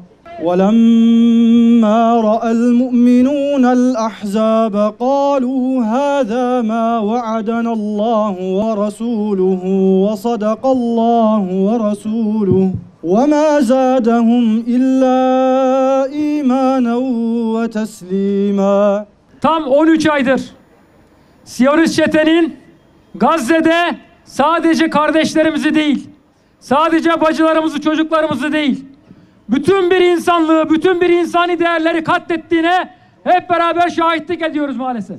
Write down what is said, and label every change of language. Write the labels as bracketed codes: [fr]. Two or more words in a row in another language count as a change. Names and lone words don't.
[ar] ولما رأى المؤمنون الأحزاب قالوا هذا ما وعدنا الله ورسوله وصدق الله ورسوله وما زادهم إلا إيمانا وتسليما. [tr] Tam 13 aydır Siyonist çetenin Gazze'de sadece kardeşlerimizi değil, sadece bacılarımızı, çocuklarımızı değil, bütün bir insanlığı, bütün bir insani değerleri katlettiğine hep beraber şahitlik ediyoruz maalesef.